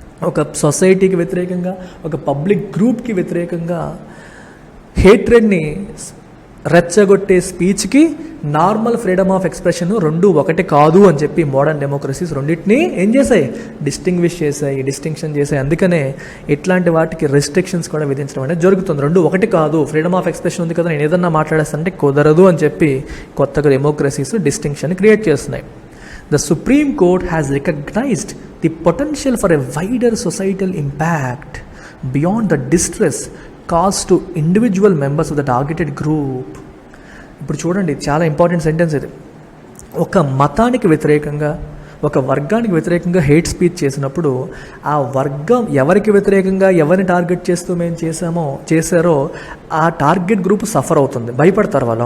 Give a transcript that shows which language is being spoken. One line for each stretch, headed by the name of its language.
Telugu: ఒక సొసైటీకి వ్యతిరేకంగా, ఒక పబ్లిక్ గ్రూప్కి వ్యతిరేకంగా హేట్రెడ్ని రెచ్చగొట్టే స్పీచ్కి నార్మల్ ఫ్రీడమ్ ఆఫ్ ఎక్స్ప్రెషన్ రెండు ఒకటి కాదు అని చెప్పి మోడర్న్ డెమోక్రసీస్ రెండింటినీ ఏం చేశాయి? డిస్టింక్షన్ చేశాయి. అందుకనే ఇట్లాంటి వాటికి రెస్ట్రిక్షన్స్ కూడా విధించడం అనేది జరుగుతుంది. రెండు ఒకటి కాదు, ఫ్రీడమ్ ఆఫ్ ఎక్స్ప్రెషన్ ఉంది కదా, నేను ఏదన్నా మాట్లాడేస్తానంటే కుదరదు అని చెప్పి కొత్తగా డెమోక్రసీస్ డిస్టింక్షన్ క్రియేట్ చేస్తున్నాయి.
English: The Supreme Court has recognized the potential for a wider societal impact beyond the distress caused to individual members of the targeted group.
Telugu: ఇప్పుడు చూడండి, చాలా ఇంపార్టెంట్ సెంటెన్స్ ఇది. ఒక మతానికి వ్యతిరేకంగా, ఒక వర్గానికి వ్యతిరేకంగా హేట్ స్పీచ్ చేసినప్పుడు ఆ వర్గం ఎవరికి వ్యతిరేకంగా, ఎవరిని టార్గెట్ చేస్తూ మేము చేశారో ఆ టార్గెట్ గ్రూప్ సఫర్ అవుతుంది. భయపడతారు వాళ్ళు.